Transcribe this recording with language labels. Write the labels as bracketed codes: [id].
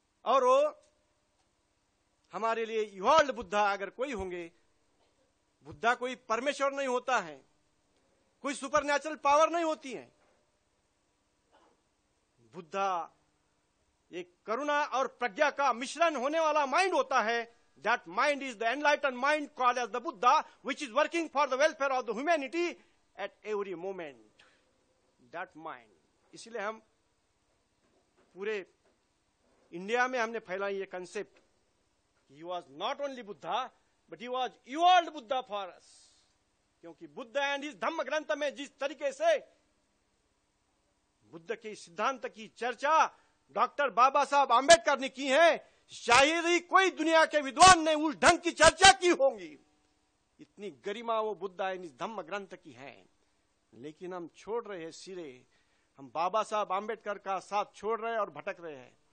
[hi] और वो हमारे लिए इवॉल्व्ड बुद्धा अगर कोई होंगे, बुद्धा कोई परमेश्वर नहीं होता है, कोई सुपरनैचुरल पावर नहीं होती है। बुद्धा एक करुणा और प्रज्ञा का मिश्रण होने वाला माइंड होता है। [en] That mind is the enlightened mind called as the Buddha, which is working for the welfare of the humanity at every moment. That mind. [hi] इसलिए हम पूरे इंडिया में हमने फैलाई ये concept, [en] he was not only Buddha, but he was evolved Buddha for us. [hi] क्योंकि Buddha and इस धम्म ग्रंथ में जिस तरीके से बुद्ध के सिद्धांत की चर्चा डॉक्टर बाबा साहब आम्बेडकर ने की है, शायद ही कोई दुनिया के विद्वान ने उस ढंग की चर्चा की होगी। इतनी गरिमा वो बुद्ध एंड इस धम्म ग्रंथ की है। लेकिन हम छोड़ रहे हैं सिरे, हम बाबा साहब आम्बेडकर का साथ छोड़ रहे हैं और भटक रहे हैं।